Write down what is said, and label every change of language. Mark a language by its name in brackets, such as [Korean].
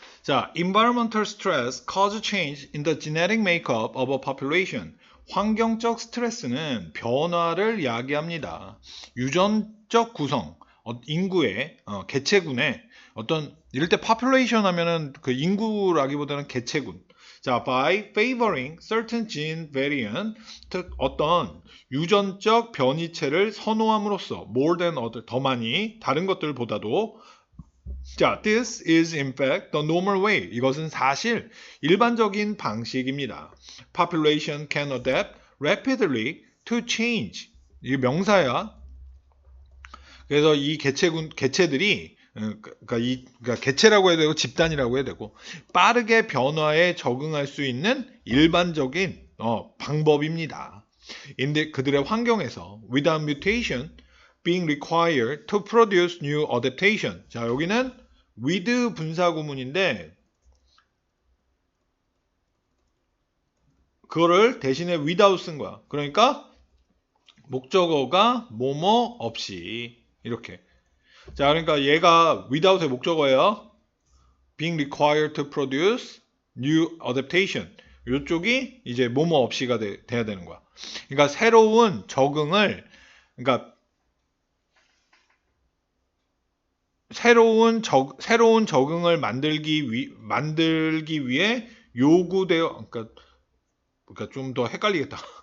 [English] 자, environmental stress cause change in the genetic makeup of a population. [Korean] 환경적 스트레스는 변화를 야기합니다. 유전적 구성, 인구의, 개체군의 어떤, 이럴 때 population 하면은 그 인구라기보다는 개체군. [English] 자, by favoring certain gene variant, [Korean] 즉 어떤 유전적 변이체를 선호함으로써 [English] more than other, [Korean] 더 많이 다른 것들보다도 [English] 자, this is in fact the normal way. [Korean] 이것은 사실 일반적인 방식입니다. [English] Population can adapt rapidly to change. [Korean] 이게 명사야. 그래서 이 개체들이 그러니까 개체라고 해야 되고 집단이라고 해야 되고 빠르게 변화에 적응할 수 있는 일반적인 방법입니다. 그들의 환경에서 [English] without mutation being required to produce new adaptation. [Korean] 자, 여기는 with 분사 구문인데 그거를 대신에 without 쓴 거야. 그러니까 목적어가 뭐뭐 없이 이렇게. 자, 그러니까 얘가 without의 목적어예요. [English] being required to produce new adaptation. [Korean] 이쪽이 이제 뭐뭐 없이가 돼야 되는 거야. 그러니까 새로운 적응을 그러니까 새로운 적응을 만들기 위해 요구되어 그러니까 좀 더 헷갈리겠다.